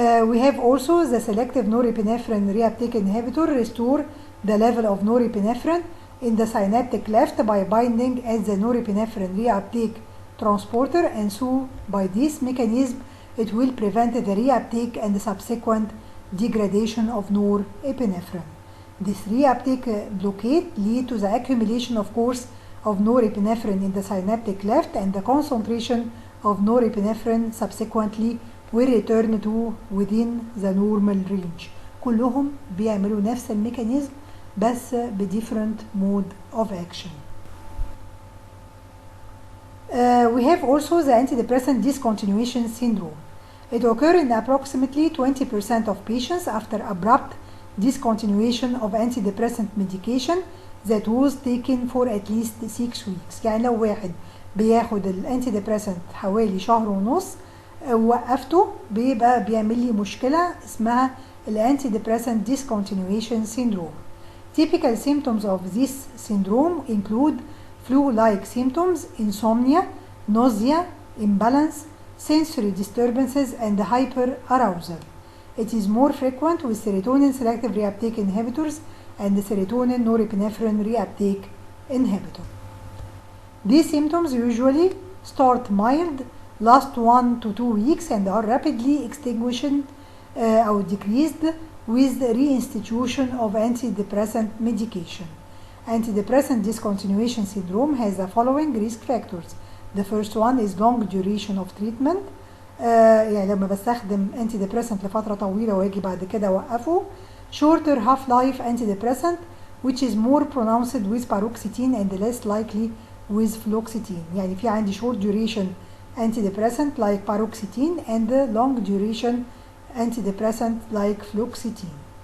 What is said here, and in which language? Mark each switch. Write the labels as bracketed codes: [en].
[en] We have also the selective norepinephrine reuptake inhibitor restore the level of norepinephrine in the synaptic cleft by binding at the norepinephrine reuptake transporter, and so by this mechanism it will prevent the reuptake and the subsequent degradation of norepinephrine. This reuptake blockade lead to the accumulation, of course, of norepinephrine in the synaptic cleft, and the concentration of norepinephrine subsequently will return to within the normal range. [ar] كلهم بيعملوا نفس الميكانيزم بس ب [en] different mode of action. We have also the antidepressant discontinuation syndrome. It occurs in approximately 20% of patients after abrupt discontinuation of antidepressant medication that was taken for at least 6 weeks. [ar] يعني لو واحد بياخد الانتيديبريسنت حوالي شهر ونص ووقفته بيبقى بيعمل لي مشكلة اسمها الانتيديبريسنت [en] discontinuation syndrome. Typical symptoms of this syndrome include flu-like symptoms, insomnia, nausea, imbalance, sensory disturbances, and hyperarousal. It is more frequent with serotonin selective reuptake inhibitors and the serotonin norepinephrine reuptake inhibitor. These symptoms usually start mild, last 1 to 2 weeks, and are rapidly extinguished or decreased with reinstitution of antidepressant medication. Antidepressant discontinuation syndrome has the following risk factors. The first one is long duration of treatment. [ar] يعني لما بستخدم antidepressant لفترة طويلة واجي بعد كده اوقفه. [en] Shorter half-life antidepressant which is more pronounced with paroxetine and less likely with fluoxetine. [ar] يعني في عندي [en] short duration antidepressant like paroxetine and long duration antidepressant like fluoxetine.